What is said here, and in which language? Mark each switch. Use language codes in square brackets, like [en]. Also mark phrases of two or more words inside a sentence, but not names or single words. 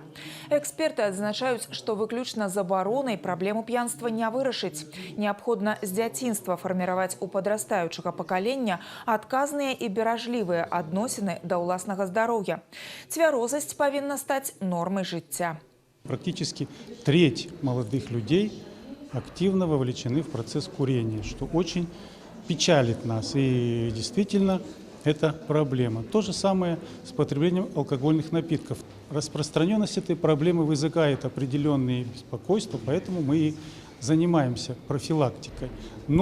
[be] Эксперты адзначаюць, што выключна забаронай праблему п'янства не вырашыць. Неабходна з дзяцінства фарміраваць у падрастаючага пакалення адказныя і беражлівыя адносіны да ўласнага здароўя. Цвярозасць павінна стаць нормай жыцця. [ru] Практически треть молодых людей активно вовлечены в процесс курения, что очень печалит нас. И действительно, это проблема. То же самое с потреблением алкогольных напитков. Распространенность этой проблемы вызывает определенные беспокойства, поэтому мы и занимаемся профилактикой.